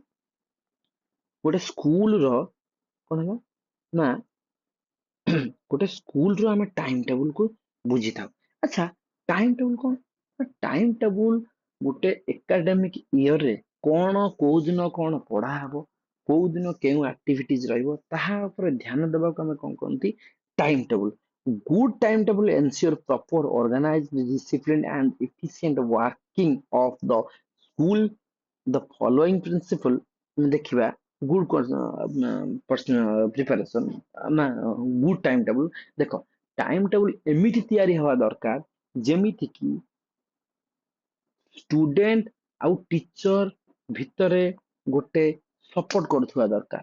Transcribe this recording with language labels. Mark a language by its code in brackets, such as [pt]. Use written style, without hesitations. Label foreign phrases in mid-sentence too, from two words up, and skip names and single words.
[or] ଗୋଟେ ସ୍କୁଲର କଣ ହେଲା ନା ଗୋଟେ ସ୍କୁଲର ଆମେ [en] time tableku [or] ବୁଝିଥାଉ। ଆଚ୍ଛା [en] time table [or] କଣ? [en] time table [or] ଗୋଟେ [en] academic yearre [or] କଣ କୋଉ ଦିନ କଣ ପଢା ହବ, କୋଉ ଦିନ କେଉଁ ଆକ୍ଟିଭିଟିଜ ରହିବ ତାହା ଉପରେ ଧ୍ୟାନ ଦେବାକୁ ଆମେ କଣ କହନ୍ତି [en] time table. Good timetable ensure proper organized discipline and efficient working of the school। The following principle [or] ଆମେ ଦେଖିବା [en] good preparation ନା good time table. [or] ଦେଖ [en] time table [or] ଏମିତି ତିଆରି ହବା ଦରକାର ଯେମିତି କି ଷ୍ଟୁଡେଣ୍ଟ ଆଉ ଟିଚର ଭିତରେ ଗୋଟେ ସପୋର୍ଟ କରୁଥିବା ଦରକାର।